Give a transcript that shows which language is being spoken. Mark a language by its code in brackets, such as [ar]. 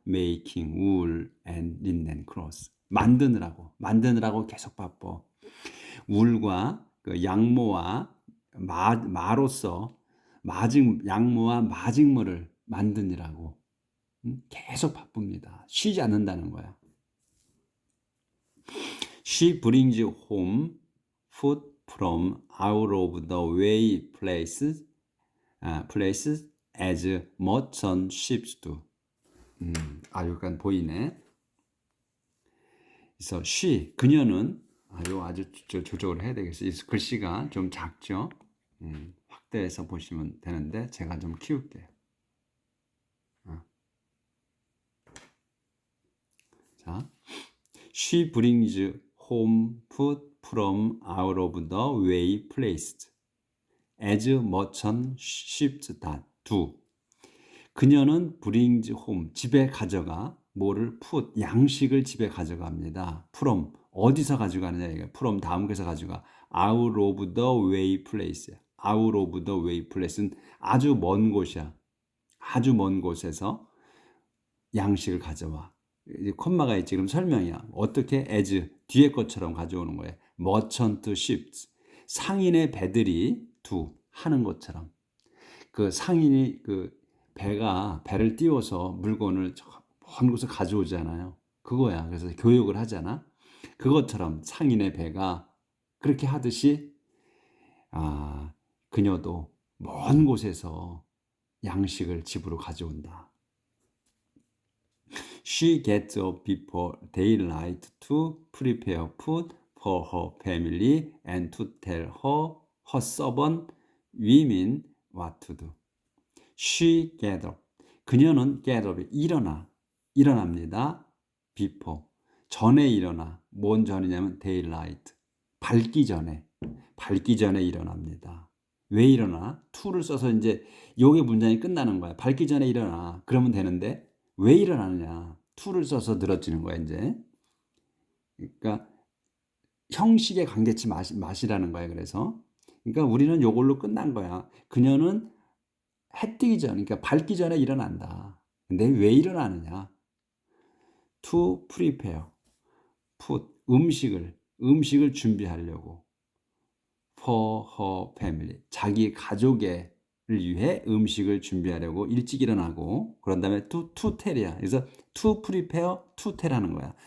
[en] making wool and linen clothes. [ko] 만드느라고 계속 바빠. 울과 그 양모와 마로서 양모와 마직모를 만드느라고 계속 바쁩니다. 쉬지 않는다는 거야. [en] She brings home food from out of the way places as merchant ships do. [ko] 약간 보이네. 그래서 그녀는 아주 조절을 해야 되겠어요. 글씨가 좀 작죠. 확대해서 보시면 되는데 제가 좀 키울게요. [en] 자, she brings home food from out of the way placed as merchant ships do. [ko] 그녀는 [en] brings home, [ko] 집에 가져가, 뭐를 put, 양식을 집에 가져갑니다. from, 어디서 가져가느냐 이게 from 다음 것에서 가져가. [en] out of the way place. out of the way place [ko] 는 아주 먼 곳이야. 아주 먼 곳에서 양식을 가져와. 이제 콤마가 있지. 그럼 설명이야. 어떻게 as 뒤에 것처럼 가져오는 거예요. [en] merchant ships [ko] 상인의 배들이 do 하는 것처럼 그 상인이 그 배가 배를 띄워서 물건을 먼 곳에 가져오잖아요. 그거야. 그래서 교육을 하잖아. 그것처럼 상인의 배가 그렇게 하듯이 아 그녀도 먼 곳에서 양식을 집으로 가져온다. [en] She gets up before daylight to prepare food for her family and to tell her servant women what to do. She get up. [ko] 그녀는 [en] get up. [ko] 일어납니다. [en] before. [ko] 전에 일어나. 뭔 전이냐면 daylight. 밝기 전에 일어납니다. 왜 일어나? to를 써서 이제 요게 문장이 끝나는 거야. 밝기 전에 일어나. 그러면 되는데 왜 일어나느냐? to를 써서 늘어지는 거야, 이제. 그러니까 형식의 관계치 맛이라는 거야, 그래서. 그러니까 우리는 요걸로 끝난 거야. 그녀는 해 뜨기 전, 그러니까 밝기 전에 일어난다. 근데 왜 일어나느냐? [en] To prepare, food, [ko] 음식을 준비하려고. [en] For her family, [ko] 자기 가족을 위해 음식을 준비하려고 일찍 일어나고, 그런 다음에 [en] to tell [ko] 이야. 그래서 [en] to prepare, to tell [ko] 하는 거야.